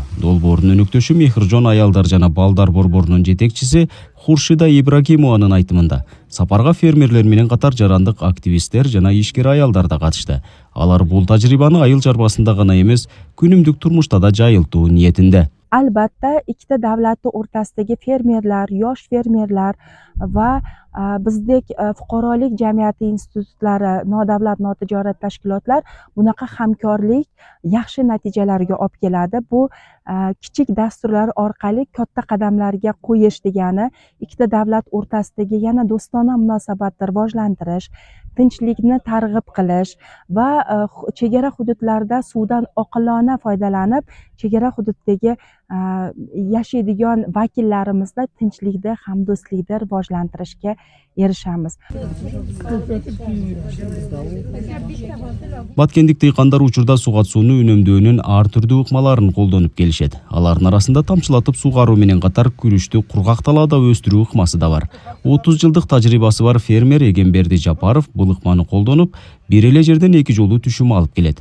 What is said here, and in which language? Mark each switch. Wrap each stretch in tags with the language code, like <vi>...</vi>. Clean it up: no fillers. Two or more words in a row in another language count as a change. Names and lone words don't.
<ky>Долбоордун өнөктөшү Мехрижон аялдар жана балдар борборунун жетекчиси Хуршида Ибрагимованын айтымында сапарга фермерлер менен катар жарандык активисттер жана ишкер аялдар да катышты. Алар бул тажрыйбаны айыл чарбасында гана эмес, күнүмдүк турмушта да жайылтуу ниетинде.</ky> <uz>Albatta ikkita davlatning o'rtasidagi fermerlar, yosh fermerlar va bizdek fuqarolik jamiyati institutlari, nodavlat notijorat tashkilotlar bunaqa hamkorlik yaxshi natijalarga olib keladi. Bu kichik dasturlar orqali katta qadamlarga qo'yish degani ikkita davlat o'rtasidagi yana do'stona munosabatni rivojlantirish, tinchlikni targ'ib qilish va chegara hududlarda suvdan oqilona foydalanib, chegara hududdagi yashaydigan vakillarimizni tinchlikda, hamdo'stlikda rivojlantirishga erishamiz.</uz> <ky>Баткендик дыйкандар учурда суу катышууну үнөмдөөнүн ар түрдүү ыкмаларын колдонуп келишет. Алардын арасында тамчылатып суугаруу менен катар күрүштү кургак талаада өстүрүү ыкмасы да бар. 30 жылдык тажрыйбасы бар фермер Эгемберди Жапаров бул ыкманы колдонуп, бир эле жерден 2 жолу түшүм алып келет.</ky>